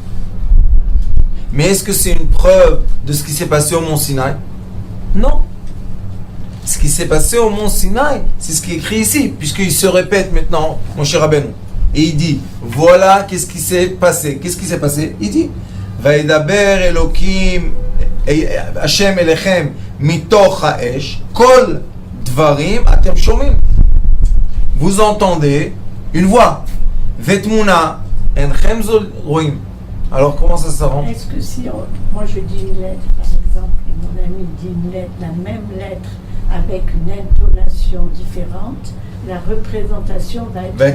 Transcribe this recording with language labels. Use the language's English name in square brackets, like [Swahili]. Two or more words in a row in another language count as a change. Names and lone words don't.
[French] Mais est-ce que c'est une preuve de ce qui s'est passé au mont Sinaï? Non. Ce qui s'est passé au mont Sinaï, c'est ce qui est écrit ici, puisqu'il se répète maintenant, mon cher Rabbeinu. Et il dit, voilà qu'est-ce qui s'est passé. Qu'est-ce qui s'est passé? Il dit, [Hebrew] וידבר אלוקים ה' אליכם מתוך האש קול דברים אתם שומעים. [French] Vous entendez une voix. [Hebrew] ותמונה אינכם רואים. [French] Alors comment ça se rend? Est-ce que si moi je dis une lettre par exemple et mon ami dit une lettre, la même lettre avec une intonation différente, la représentation va être